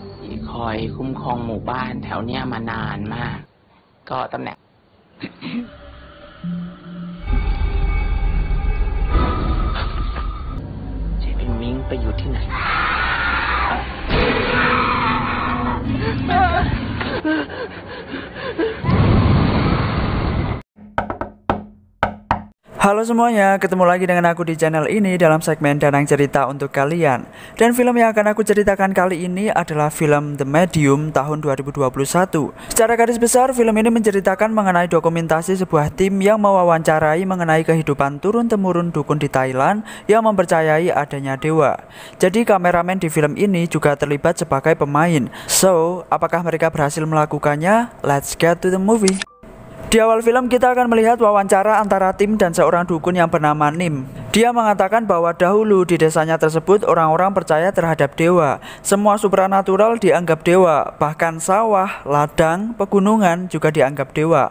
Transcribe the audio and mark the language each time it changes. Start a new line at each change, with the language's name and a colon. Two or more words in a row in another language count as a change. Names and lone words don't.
Thai: คอยคุ้มครองหมู่บ้านแถวเนี้ยมานานมาก ก็ตำแหน่ง เจพินมิ้งไปอยู่ที่ไหน
Indonesian: Halo semuanya, ketemu lagi dengan aku di channel ini dalam segmen Danang Cerita untuk kalian. Dan film yang akan aku ceritakan kali ini adalah film The Medium tahun 2021. Secara garis besar, film ini menceritakan mengenai dokumentasi sebuah tim yang mewawancarai mengenai kehidupan turun-temurun dukun di Thailand yang mempercayai adanya dewa. Jadi kameramen di film ini juga terlibat sebagai pemain. So, apakah mereka berhasil melakukannya?
English: Let's get to the movie.
Indonesian: Di awal film kita akan melihat wawancara antara tim dan seorang dukun yang bernama Nim. Dia mengatakan bahwa dahulu di desanya tersebut orang-orang percaya terhadap dewa. Semua supranatural dianggap dewa, bahkan sawah, ladang, pegunungan juga dianggap dewa.